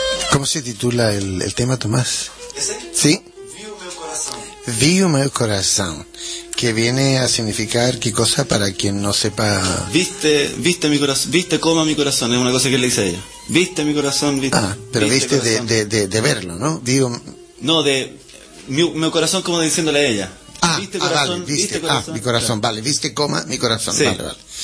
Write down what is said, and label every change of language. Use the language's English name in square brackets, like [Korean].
[Spanish] ¿Cómo se titula el tema, Tomás? ¿Ese? ¿Sí? [Portuguese] Vi o meu coração, [Spanish] que viene a significar qué cosa, para quien no sepa. Viste mi corazón, viste cómo mi corazón, es una cosa que le dice a ella. Viste mi corazón, viste. Ah, pero viste corazón. De verlo, ¿no? No, de mi corazón, como diciéndole a ella. Ah, viste corazón, vale, viste corazón. Ah, mi corazón, claro. Vale, viste coma, mi corazón, sí. Vale.